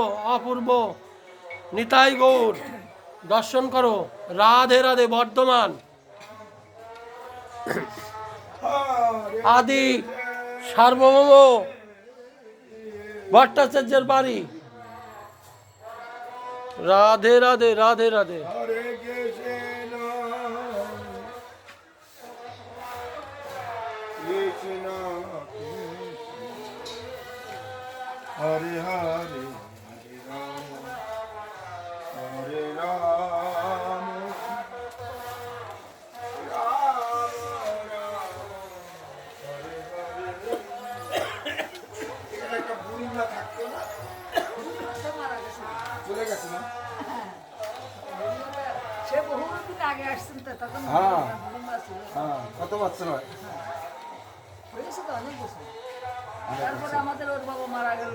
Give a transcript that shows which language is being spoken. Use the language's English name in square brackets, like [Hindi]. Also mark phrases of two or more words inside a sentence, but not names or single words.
[Bangla] অপূর্ব নিতাই গৌর দর্শন করো। রাধে রাধে। বর্ধমান আদি সার্বভৌম ভট্টাচার্যের বাড়ি। রাধে রাধে রাধে রাধে। [Sanskrit] हरे कृष्ण, कृष्ण, हरे हरे, हरे राम, हरे राम, राम राम, हरे हरे। [Bangla] এখানে একটা বুড়িমা থাকতো না, চলে গেছে না? সে বহুদিন আগে আসছেন তো, তখন হ্যাঁ। বুড়িমা ছিল। হ্যাঁ, কত বছর হয়? হয়েছে তো অনেক বছর। তারপরে আমাদের ওর বাবা মারা গেল।